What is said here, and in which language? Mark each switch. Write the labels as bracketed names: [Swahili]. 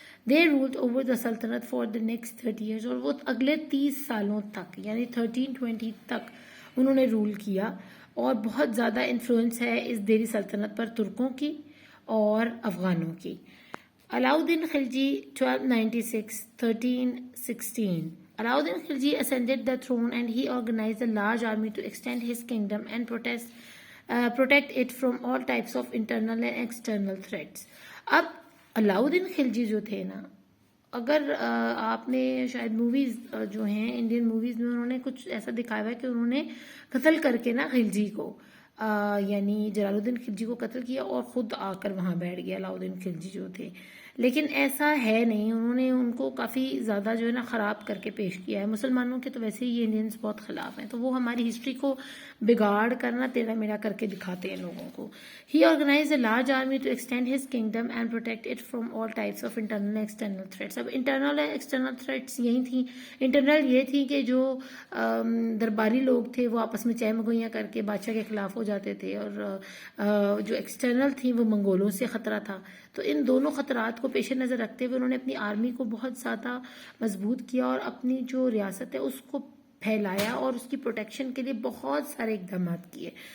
[English] They ruled over the Sultanate for the next 30 years، [Urdu] اور وہ اگلے 30 سالوں تک یعنی 1320 تک انہوں نے رول کیا، اور بہت زیادہ انفلوئنس ہے اس دہلی سلطنت پر ترکوں کی اور افغانوں کی. علاؤدین Khilji 1296-1316. [English] Alauddin Khilji ascended the throne and he organized a large army to extend his kingdom and protect it from all types of internal and external threats. [Urdu] اب علاؤدین خلجی جو تھے نا، اگر آپ نے شاید موویز جو ہیں انڈین موویز میں انہوں نے کچھ ایسا دکھایا ہوا ہے کہ انہوں نے قتل کر کے نا خلجی کو یعنی جلال الدین خلجی کو قتل کیا اور خود آ کر وہاں بیٹھ گیا علاؤدین خلجی جو تھے. لیکن ایسا ہے نہیں، انہوں نے ان کو کافی زیادہ جو ہے نا خراب کر کے پیش کیا ہے. مسلمانوں کے تو ویسے ہی یہ انڈینس بہت خلاف ہیں، تو وہ ہماری ہسٹری کو بگاڑ کرنا ٹیڑھا میڑھا کر کے دکھاتے ہیں لوگوں کو. [English] He organized a large army to extend his kingdom and protect it from all types of internal and external threats. [Urdu] اب [English] internal and external threats [Urdu] یہی تھیں. internal یہ تھی کہ جو درباری لوگ تھے وہ آپس میں چہ مگوئیاں کر کے بادشاہ کے خلاف ہو جاتے تھے، اور جو ایکسٹرنل تھیں وہ منگولوں سے خطرہ تھا. تو ان دونوں خطرات کو پیش نظر رکھتے ہوئے انہوں نے اپنی آرمی کو بہت زیادہ مضبوط کیا اور اپنی جو ریاست ہے اس کو پھیلایا اور اس کی پروٹیکشن کے لیے بہت سارے اقدامات کیے.